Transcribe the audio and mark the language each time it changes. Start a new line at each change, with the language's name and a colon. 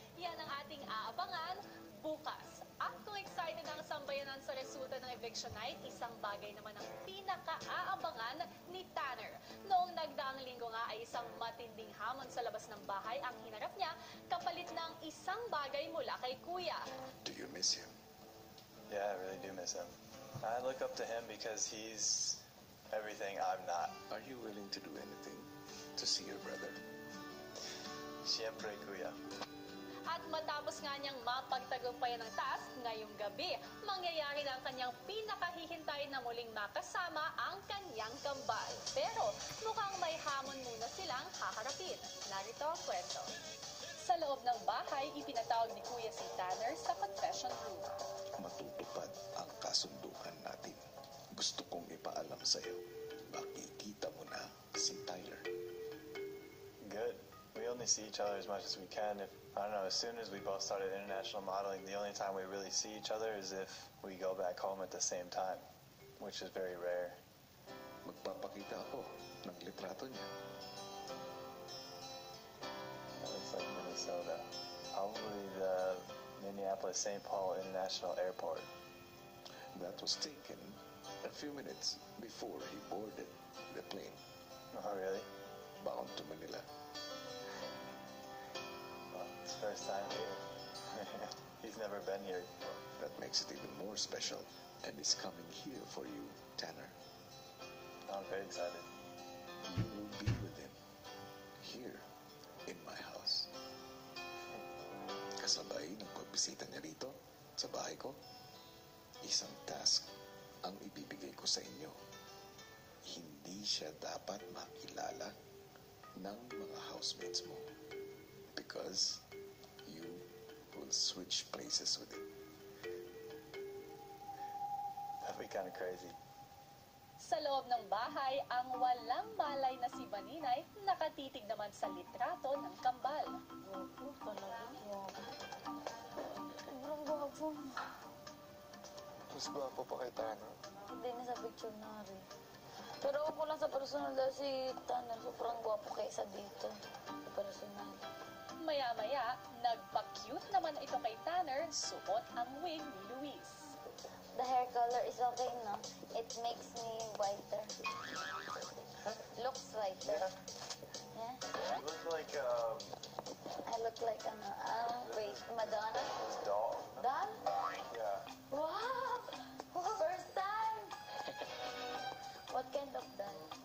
Filipino: Yan ang ating aabangan bukas. At kung excited ang sambayanan sa resulta ng eviction night, isang bagay naman ang pinaka-aabangan ni Tanner. Noong nagdaang linggo nga ay isang matinding hamon sa labas ng bahay ang hinarap niya kapalit ng isang bagay mula kay Kuya.
English: Do you miss him? Yeah, I really do miss him. I look up to him because he's everything I'm not. Are you willing to do anything to see your brother?
Filipino: Siempre, Kuya. At matapos nga niyang mapagtagumpayan ng task ngayong gabi, mangyayari na ang kanyang pinakahihintay na muling makasama ang kanyang kambal. Pero mukhang may hamon muna silang haharapin. Narito ang kwento. Sa loob ng bahay, ipinatawag ni Kuya si Tanner sa confession room. Matutupad ang kasunduan natin. Gusto kong ipaalam sa'yo. Makikita mo na si Tyler.
English: Good. We only see each other as much as we can. If I don't know, as soon as we both started international modeling, the only time we really see each other is if we go back home at the same time, which is very rare.
Filipino: Magpapakita ako ng litrato niya.
English: It looks like Minnesota. Probably the Minneapolis-St. Paul International Airport. That was taken a few minutes before he boarded the plane Oh, really? bound to Manila. Well, it's first time here. He's never been here before. That makes it even more special and is coming here for you, Tanner. I'm very excited. You will be with him here in my house.
Filipino: Kasabay ng pagbisita niya rito sa bahay ko, isang task ang ibibigay ko sa inyo. Hindi siya dapat makilala ng mga housemates mo
English: because you will switch places with him. That'd be kind of crazy.
Filipino: Sa loob ng bahay, ang walang malay na si Baninay nakatitig naman sa litrato ng kambal. Gwapo talaga. Gwapo. Sobrang gwapo. Mas gwapo pa kay Tanner. Hindi na sa picture na rin. Pero ako lang sa personal dahil si Tanner sobrang gwapo kaysa dito. Sa personal. Maya-maya, nagpa-cute naman ito kay Tanner, suot ang wig ni Luis.
English: The hair color is okay, no? It makes me whiter. Looks whiter. Yeah? You look like, I look like, wait, Madonna? this doll. Doll? Yeah. Wow! First time! What kind of doll?